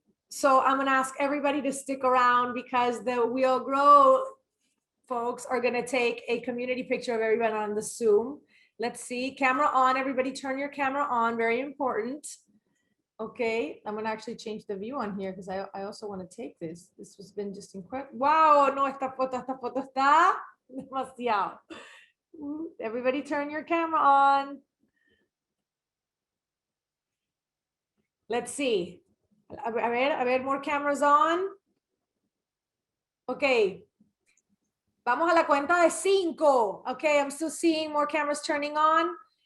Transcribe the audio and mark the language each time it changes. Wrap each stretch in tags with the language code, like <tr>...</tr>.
<en>So I'm going to ask everybody to stick around because the We All Grow folks are going to take a community picture of everyone on the Zoom. Let's see, camera on, everybody turn your camera on, very important. Okay, I'm going to actually change the view on here because I also want to take this. This has been just incredible.</en> <es>Wow, no, esta foto está demasiado.</es> <en>Everybody turn your camera on. Let's see.</en> <es>A ver,</es> <en>more cameras on. Okay.</en> <es>Vamos a la cuenta de 5.</es> <en>Okay, I'm still seeing more cameras turning on.</en>